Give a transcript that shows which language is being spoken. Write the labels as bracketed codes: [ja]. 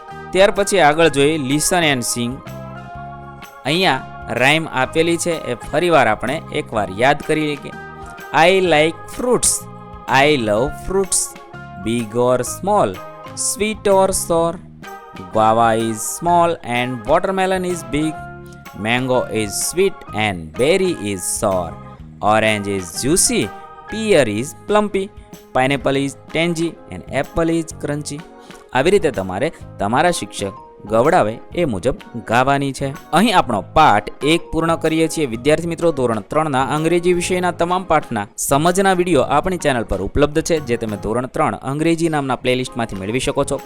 [gu] ત્યાર પછી આગળ જોઈએ [en] Listen and sing. [gu] અહીંયા રાઇમ આપેલી છે એ ફરીવાર આપણે એકવાર યાદ કરી લઈએ. [en] I like fruits, I love fruits, big or small, sweet or sour. Guava is small and watermelon is big. Mango is sweet and berry is sour. Orange is juicy, pear is plumpy, pineapple is tangy and apple is crunchy. [gu] આવી રીતે તમારે તમારા શિક્ષક ગવડાવે એ મુજબ ગાવાની છે. અહીં આપણો પાઠ 1 પૂર્ણ કરીએ છીએ. વિદ્યાર્થી મિત્રો, ધોરણ 3ના અંગ્રેજી વિષયના તમામ પાઠના સમજના વિડીયો આપણી ચેનલ પર ઉપલબ્ધ છે, જે તમે ધોરણ 3 અંગ્રેજી નામના પ્લેલિસ્ટમાંથી મેળવી શકો છો.